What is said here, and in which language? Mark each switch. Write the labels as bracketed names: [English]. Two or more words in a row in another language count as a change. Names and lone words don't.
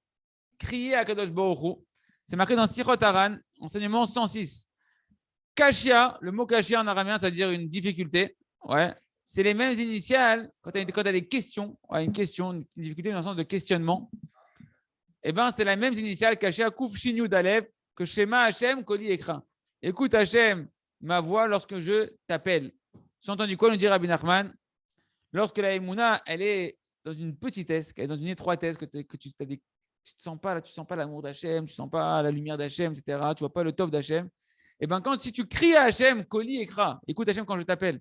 [French] Crier à [Hebrew] קדוש ברוך הוא. [French] C'est marqué dans Sichot Haran, enseignement 106. Kashia, le mot kashia en araméen, ça veut dire une difficulté. Ouais. C'est les mêmes initiales quand tu as des questions, une question, une difficulté dans le sens de questionnement. Eh bien, c'est la même initiale, [Hebrew] קושיא, קוף שין יוד אלף, que שמע השם קולי אקרא. [French] Écoute Hashem, ma voix lorsque je t'appelle. Sous-entendu quoi, nous dit Rabbi Nachman, lorsque la Emouna, elle est dans une petitesse, elle est dans une étroitesse, que tu as des tu ne sens pas l'amour d'Hachem, tu ne sens pas la lumière d'Hachem, etc. Tu ne vois pas le tov d'Hachem. Et bien, si tu cries à Hachem, [Hebrew] קולי אקרא, [French] écoute Hachem quand je t'appelle.